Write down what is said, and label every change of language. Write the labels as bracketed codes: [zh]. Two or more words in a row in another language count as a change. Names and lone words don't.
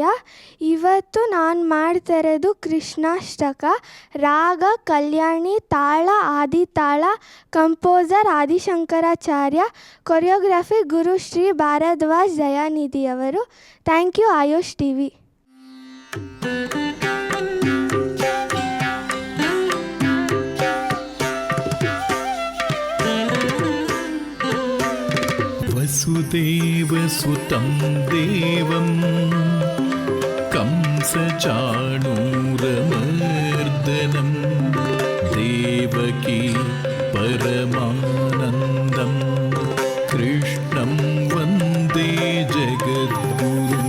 [kn] ಇವತ್ತು ನಾನು ಮಾಡ್ತಾ ಇರೋದು ಕೃಷ್ಣಾಷ್ಟಕ. ರಾಗ ಕಲ್ಯಾಣಿ, ತಾಳ ಆದಿತಾಳ, ಕಂಪೋಸರ್ ಆದಿಶಂಕರಾಚಾರ್ಯ, ಕೊರಿಯೋಗ್ರಫಿ ಗುರುಶ್ರೀ ಭಾರದ್ವಾಜ್ ದಯಾನಿಧಿ ಅವರು. [en] Thank you Ayush TV. [sa] वसुदेवसुतं देवं कंसचाणूरमर्दनं देवकी परमानन्दं कृष्णं वन्दे जगद्गुरुं.